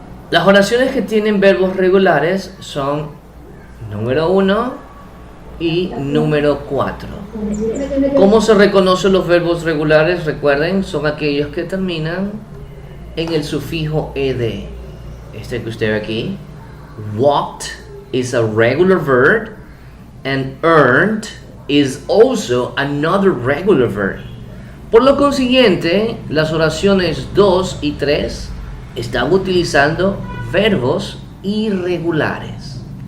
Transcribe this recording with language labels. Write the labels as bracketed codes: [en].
[es] Las oraciones que tienen verbos regulares son número 1 y número 4. ¿Cómo se reconocen los verbos regulares? Recuerden, son aquellos que terminan en el sufijo ed. Este que usted ve aquí. [en] Walked is a regular verb and earned is also another regular verb. [es] Por lo consiguiente, las oraciones 2 y 3 están utilizando verbos irregulares.